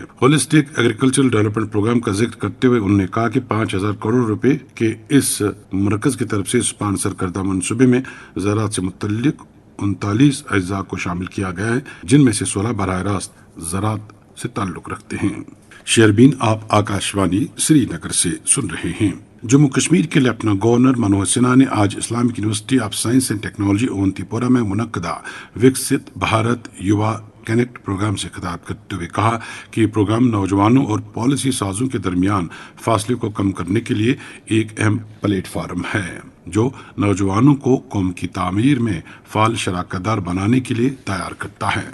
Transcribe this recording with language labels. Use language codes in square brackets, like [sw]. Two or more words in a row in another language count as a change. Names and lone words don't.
[ur] ہولسٹک ایگریکلچرل ڈیولپمنٹ پروگرام کا ذکر کرتے ہوئے انہوں نے کہا کہ 5,000 کروڑ روپے کے اس مرکز کی طرف سے اسپانسر کردہ منصوبے میں زراعت سے متعلق 39 اجزاء کو شامل کیا گیا ہے، جن میں سے 16 براہ راست زراعت سے تعلق رکھتے ہیں۔ شیربین آپ آکاشوانی سری نگر سے سن رہے ہیں۔ جموں کشمیر کے لیفٹیننٹ گورنر منوج سنہا نے آج اسلامک یونیورسٹی آف سائنس اینڈ ٹیکنالوجی اونتی پورہ میں منعقدہ وکست بھارت یوا کنیکٹ پروگرام سے خطاب کرتے ہوئے کہا کہ یہ پروگرام نوجوانوں اور پالیسی سازوں کے درمیان فاصلے کو کم کرنے کے لیے ایک اہم پلیٹ فارم ہے جو نوجوانوں کو قوم کی تعمیر میں فعال شراکت دار بنانے کے لیے تیار کرتا ہے۔